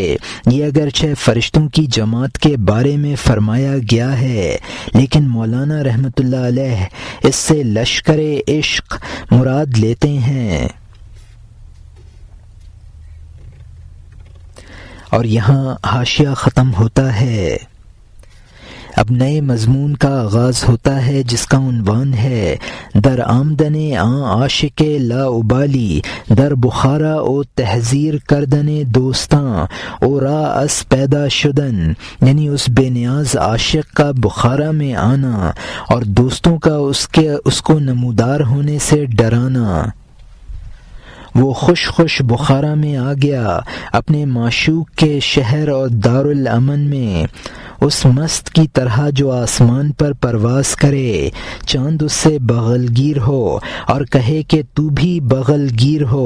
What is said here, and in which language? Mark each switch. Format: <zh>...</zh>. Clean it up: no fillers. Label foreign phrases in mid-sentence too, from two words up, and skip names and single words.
<ur>یہ اگرچہ فرشتوں کی جماعت کے بارے میں فرمایا گیا ہے، لیکن مولانا</ur> <ar>رحمۃ اللہ علیہ</ar> <ur>اس سے لشکر عشق مراد لیتے ہیں۔ اور یہاں حاشیہ ختم ہوتا ہے۔ اب نئے مضمون کا آغاز ہوتا ہے جس کا عنوان ہے</ur> <fa>در آمدن عاشق لا ابالی، در بخارا او تحذیر کردن دوستاں او را اس پیدا شدن،</fa> <ur>یعنی اس بے نیاز عاشق کا بخارا میں آنا اور دوستوں کا اس کو نمودار ہونے سے ڈرانا۔ وہ خوش بخارا میں آ گیا، اپنے معشوق کے شہر اور دارالامن میں، اس مست کی طرح جو آسمان پر پرواز کرے، چاند اس سے بغلگیر ہو اور کہے کہ تو بھی بغلگیر ہو۔</ur>